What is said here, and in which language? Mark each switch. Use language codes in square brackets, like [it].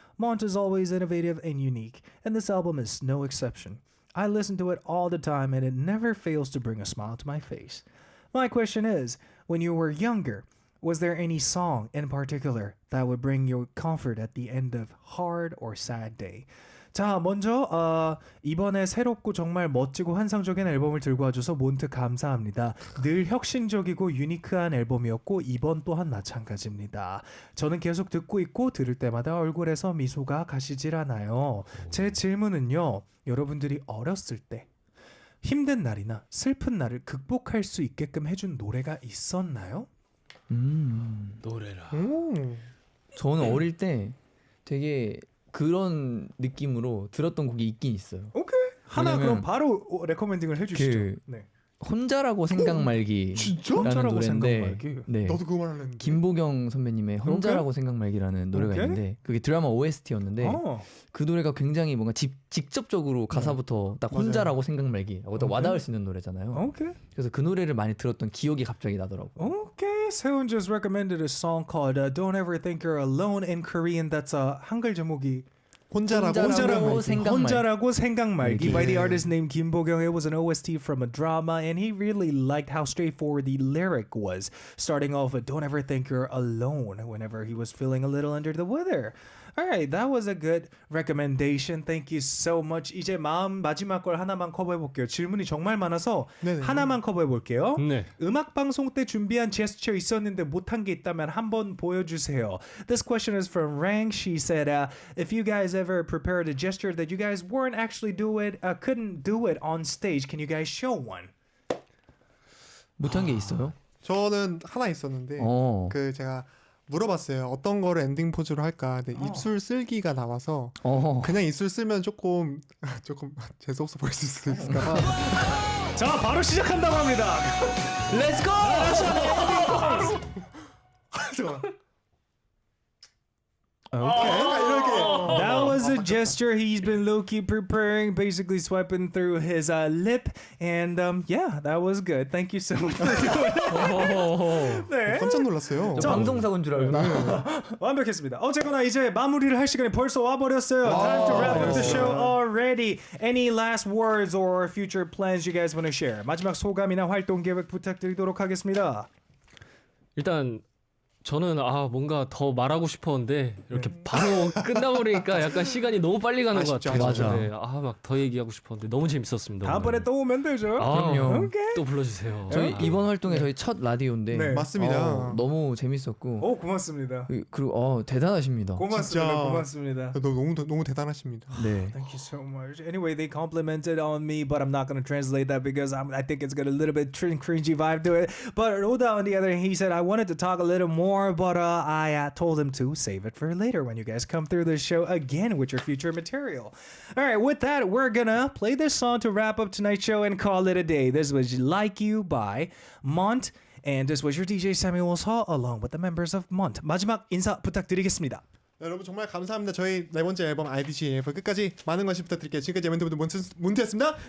[en] Mont is always innovative and unique, and this album is no exception. I listen to it all the time, and it never fails to bring a smile to my face. My question is, when you were younger, was there any song in particular that would bring you comfort at the end of hard or sad day?" [ko] 자, 먼저 이번에 새롭고 정말 멋지고 환상적인 앨범을 들고 와줘서 몬트 감사합니다. 늘 혁신적이고 유니크한 앨범이었고 이번 또한 마찬가지입니다. 저는 계속 듣고 있고 들을 때마다 얼굴에서 미소가 가시질 않아요. 제 질문은요. 여러분들이 어렸을 때 힘든 날이나 슬픈 날을 극복할 수 있게끔 해준 노래가 있었나요? 노래라. 저는 어릴 때 되게 그런 느낌으로 들었던 곡이 있긴 있어요. 오케이. 하나 왜냐면 그럼 바로 레코멘딩을 해주시죠. 네. 혼자라고 생각 말기라는 진짜? 혼자라고 생각 노래인데 말기? 네. 나도 그거 말하려는데. 김보경 선배님의 혼자라고 생각 말기라는 노래가 오케이. 있는데 그게 드라마 OST였는데 그 노래가 굉장히 뭔가 직접적으로 가사부터 딱 맞아요. 혼자라고 생각 말기라고 딱 오케이. 와닿을 수 있는 노래잖아요. 오케이. 그래서 그 노래를 많이 들었던 기억이 갑자기 나더라고요. [en] Okay, Seun just recommended a song called "Don't Ever Think You're Alone" in Korean. That's a [ko] 한글 제목이 혼자라고 생각 말기. 혼자라고 생각 말기 [en] by the Yeah. artist named Kim Bo-kyung. It was an OST from a drama, and he really liked how straightforward the lyric was, starting off with "Don't ever think you're alone" whenever he was feeling a little under the weather. All right, that was a good recommendation. Thank you so much. [ko] 이제 마지막 걸 하나만 커버해 볼게요. 질문이 정말 많아서 네네. 하나만 커버해 볼게요. 네. 음악 방송 때 준비한 제스처 있었는데 못한 게 있다면 한번 보여주세요. [en] This question is from Rang. She said, if you guys ever prepared a gesture that you guys weren't actually couldn't do it on stage, can you guys show one? [ko] 못한 게 있어요? 저는 하나 있었는데 어. 그 제가 물어봤어요. 어떤 거를 엔딩 포즈로 할까? 근데 입술 쓸기가 나와서 그냥 입술 쓰면 조금 재수 없어 보일 수도 있을까. 자, 바로 시작한다고 합니다. [en] Let's go! That was a gesture he's been low-key preparing, basically swiping through his lip, and yeah, that was good. Thank you so much for doing that. [ko] 네. 깜짝 놀랐어요. 저 방송사고인 줄 알고. 완벽했습니다. 어쨌거나 이제 마무리를 할 시간이 벌써 와버렸어요. [en] Time to wrap up the show already. Any last words or future plans you guys want to share? [ko] 마지막 소감이나 활동 계획 부탁드리도록 하겠습니다. 일단 저는 뭔가 더 말하고 싶었는데 이렇게 바로 끝나버리니까 약간 시간이 너무 빨리 가는 것 같아요. 맞아. 네, 막 더 얘기하고 싶었는데 너무 재밌었습니다. 다음번에 오늘. 또 오면 되죠. 그럼요. 또 불러주세요. 저희 이번 활동에 저희 첫 라디오인데 네. 맞습니다. 너무 재밌었고 고맙습니다. 그리고 대단하십니다. 고맙습니다. 진짜. 고맙습니다. 너무 대단하십니다. 네. [en] Thank you so much. Anyway, they complimented on me, but I'm not going to translate that because I think it's got a little bit cringy vibe to it. But Roda, on the other hand, he said, I wanted to talk a little more, but I told him to save it for later when you guys come through the show again with your future material. All right, with that, we're going to play this song to wrap up tonight's show and call it a day. This was Like You by Mont, and this was your DJ Samuel Saw along with the members of Mont. [ko] 마지막 인사 부탁드리겠습니다. 여러분 정말 감사합니다. 저희 네 번째 앨범 IDGAF 끝까지 많은 관심 부탁드릴게요. 지금까지 몬트였습니다.